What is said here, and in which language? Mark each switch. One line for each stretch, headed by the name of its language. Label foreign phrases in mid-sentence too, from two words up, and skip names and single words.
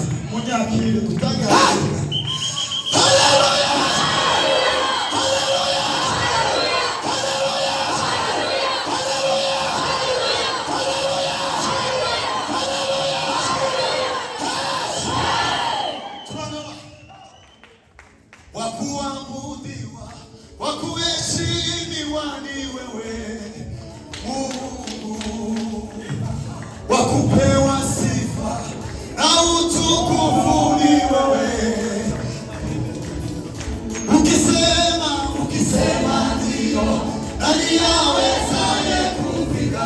Kinyarwanda: Munyakire tutange haleluya. Haleluya. Haleluya. Haleluya. Haleluya. Haleluya. Haleluya.
Swahili: Wakuabudiwa, wakuheshimiwa ni wewe Mungu. Wakupewa sifa na utukufu ni wewe. Ukisema ndio, nani awezaye kupinga?